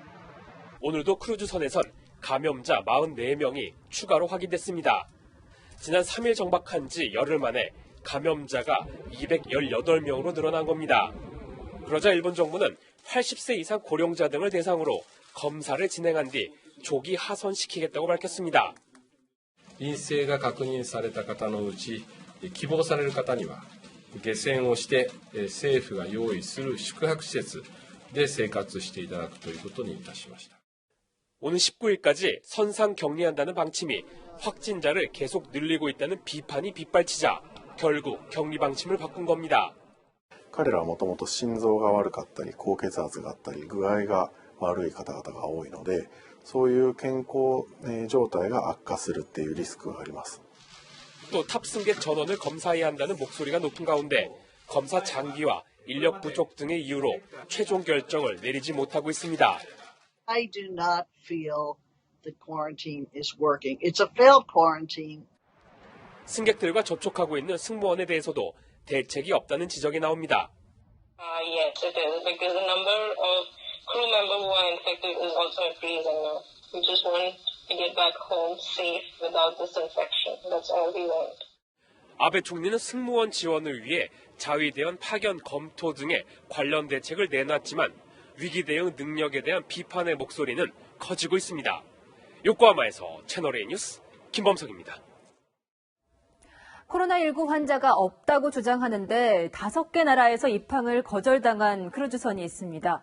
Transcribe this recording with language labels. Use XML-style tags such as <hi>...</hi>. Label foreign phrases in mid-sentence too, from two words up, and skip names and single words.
<ko>오늘도 크루즈선에선 감염자 44명이 추가로 확인됐습니다. 지난 3일 정박한 지 열흘 만에 감염자가 218명으로 늘어난 겁니다. 그러자 일본 정부는 80세 이상 고령자 등을 대상으로 검사를 진행한 뒤 조기 하선시키겠다고 밝혔습니다.</ko> <ja>陰性が確認された方のうち希望される方には下船をして政府が用意する宿泊施設で生活していただくということにいたしました。</ja> <ko>오는 19일까지 선상 격리한다는 방침이 확진자를 계속 늘리고 있다는 비판이 빗발치자 결국 격리 방침을 바꾼 겁니다.</ko> <ja>彼らはもともと心臓が悪かったり高血圧があったり具合が悪い方々が多いのでそういう健康状態が悪化するっていうリスクがあります。</ja> <ko>또 탑승객 전원을 검사해야 한다는 목소리가 높은 가운데 검사 장비와 인력 부족 등의 이유로 최종 결정을 내리지 못하고 있습니다.</ko> <en>I do not feel the quarantine is working. It's a failed quarantine.</en> <ko>승객들과 접촉하고 있는 승무원에 대해서도 대책이 없다는 지적이 나옵니다.</ko> <en>Yes, it is because the number of crew members who are infected is also increasing now. We just want to get back home safe without this infection. That's all we want.</en> <ko>아베 총리는 승무원 지원을 위해 자위대원 파견 검토 등의 관련 대책을 내놨지만 위기 대응 능력에 대한 비판의 목소리는 커지고 있습니다. 요코하마에서 채널A 뉴스 김범석입니다. 코로나19 환자가 없다고 주장하는데 5개 나라에서 입항을 거절당한 크루즈선이 있습니다.</ko>